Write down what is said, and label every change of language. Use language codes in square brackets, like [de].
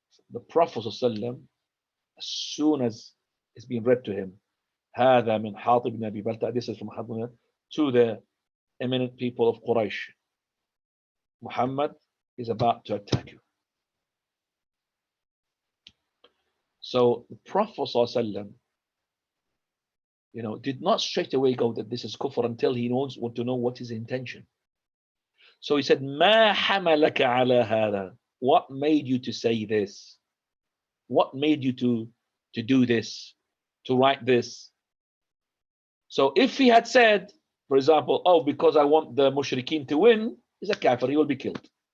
[en] The Prophet ﷺ, as soon as it's been read to him, [ar] هذا من حاطب بن أبي بلتع, [en] this is from Hatib to the eminent people of Quraysh. Muhammad is about to attack you. So the Prophet ﷺ, did not straight away go that this is kufr until he want to know what his intention. So he said, [ar] ما حملك على هذا? [en] What made you to say this? What made you to do this, to write this? So if he had said, for example, oh, because I want the mushrikeen to win, he's a kafir, he will be killed.